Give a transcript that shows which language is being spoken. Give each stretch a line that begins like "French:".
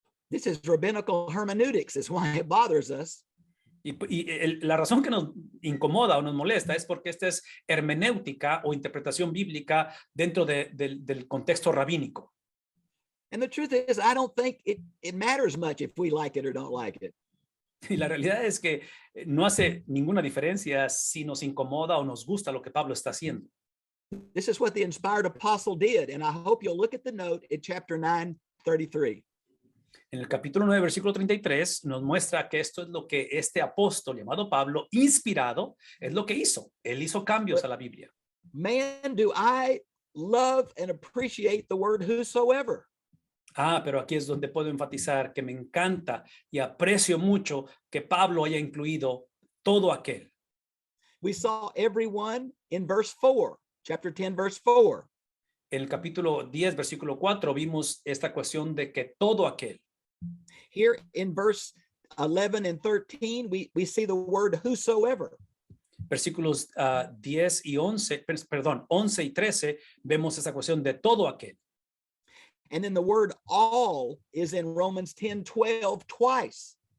English: This is rabbinical hermeneutics, is why it bothers us.
Spanish: La razón que nos incomoda o nos molesta es porque esta es hermenéutica o interpretación bíblica dentro del contexto rabínico.
English: And the truth is, I don't think it matters much if we like it or don't like it.
Spanish: Y la realidad es que no hace ninguna diferencia si nos incomoda o nos gusta lo que Pablo está haciendo.
English: This is what the inspired apostle did, and I hope you'll look at the note in chapter 9:33.
Spanish: En el capítulo 9, versículo 33, nos muestra que esto es lo que este apóstol llamado Pablo, inspirado, es lo que hizo. Él hizo cambios a la Biblia.
English: Man, do I love and appreciate the word whosoever.
Spanish: Pero aquí es donde puedo enfatizar que me encanta y aprecio mucho que Pablo haya incluido todo aquel.
English: We saw everyone in verse 4, chapter 10, verse 4.
Spanish: En el capítulo 10, versículo 4, vimos esta cuestión de que todo aquel.
English: Here in verse 11 and 13, we see the word whosoever.
Spanish: Versículos 10 y 11, perdón, 11 y 13, vemos esa cuestión de todo aquel.
English: And then the word all is in Romans 10:12 twice.